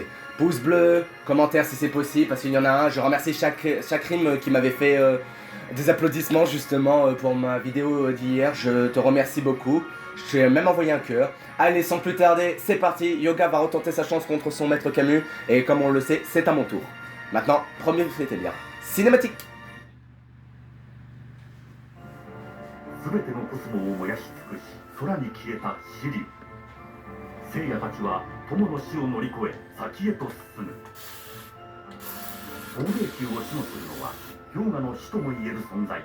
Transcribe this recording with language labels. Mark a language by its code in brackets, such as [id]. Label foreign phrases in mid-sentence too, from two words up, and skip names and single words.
[fr] Pouce bleu, commentaire si c'est possible, parce qu'il y en a un, je remercie chaque rime qui m'avait fait des applaudissements justement pour ma vidéo d'hier, je te remercie beaucoup. Je t'ai même envoyé un cœur. Allez, sans plus tarder, c'est parti, Yoga va retenter sa chance contre son maître Camus, et comme on le sait, c'est à mon tour. Maintenant, premier fait bien. Cinématique. [ja] すべてのコスモを燃やし尽くし空に消えたシリュウ。聖夜たちは友の死を乗り越え先へと進む。黄霊宮を守護するのは氷河の死ともいえる存在。